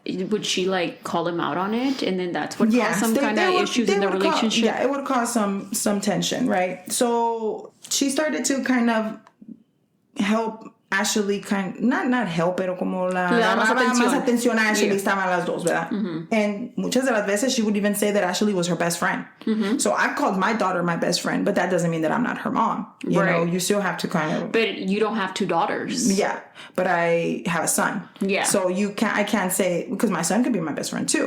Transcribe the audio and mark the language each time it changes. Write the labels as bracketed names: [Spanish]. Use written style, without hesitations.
[English] would she call him out on it? And then that's what caused some kind of issues in the relationship? It would cause some tension, right? So she started to kind of help Ashley not help, [Spanish] pero como le daba más atención a Ashley, estaban las dos, ¿verdad? Mm-hmm. [English] And [Spanish] muchas de las veces [English] she would even say that Ashley was her best friend. Mm-hmm. So I've called my daughter my best friend, but that doesn't mean that I'm not her mom. You know, you still have to kind of... But you don't have two daughters. Yeah, but I have a son. Yeah. So I can't say, because my son could be my best friend too.